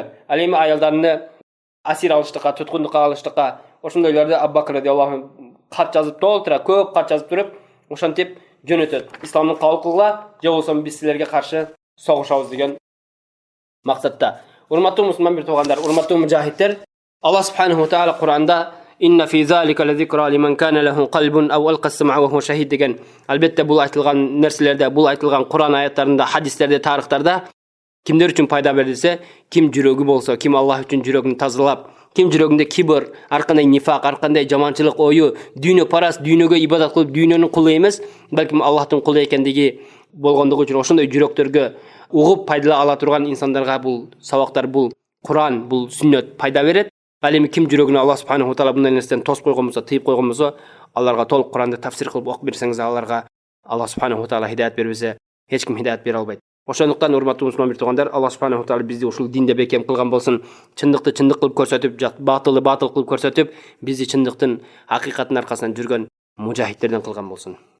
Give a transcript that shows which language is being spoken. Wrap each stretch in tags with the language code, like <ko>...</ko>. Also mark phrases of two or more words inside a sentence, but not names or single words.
<ky>Ал эми аялдарны асир алыштыкка, туткундукка алыштыкка, ошондойлорду Абу Бакр</ky> <ar>رضي الله عنه</ar> <ky>кат жазып толтура, көп кат жазып туруп, ошентип жөнөтөт. Исламды кабыл кылгыла, же болсо биз силерге каршы согушабыз деген максатта. Урматтуу мусулман бир туугандар, урматтуу мужахиддер,</ky> <ar>الله سبحانه وتعالى Кур'анда "إن في ذلك لذكرى لمن كان له قلب أو ألقى السمع وهو شهيد"</ar> <ky>деген, албетте бул айтылган нерселерде, бул айтылган Кур'ан аяттарында, хадистерде, тарыхтарда кимдер үчүн пайда бердисе, ким жүрөгү болсо, ким Аллах үчүн жүрөгүн тазалап, ким жүрөгүндө кибр, ар кандай нифак, ар кандай жаманчылык ою, дүйнө парас, дүйнөгө ибадат кылып, дүйнөнүн кулу эмес, балким Аллахтын кулу экендиги болгондугу үчүн ошондой жүрөктөргө угуп пайдала ала турган инсандарга бул сабактар, бул Кур'ан, бул сүннөт пайда берет. Ал эми ким жүрөгүнө</ky> <ar>الله سبحانه وتعالى</ar> <ky>мындай нерседен тосуп койгон болсо, тыйып койгон болсо, аларга толук Кур'анды тафсир кылып окуп берсеңиз, аларга</ky> <ar>الله سبحانه وتعالى</ar> <ky>хидаят бербесе, эч ким хидаят бере албайт. Ошондуктан урматтуу мусулман бир туугандар,</ky> <ar>الله سبحانه وتعالى</ar> <ky>бизди ушул динде бекем кылган болсун, чындыкты чындык кылып көрсөтүп, батылды батыл кылып көрсөтүп, бизди чындыктын, акыйкаттын аркасынан жүргөн мужахиддерден кылган болсун.</ky>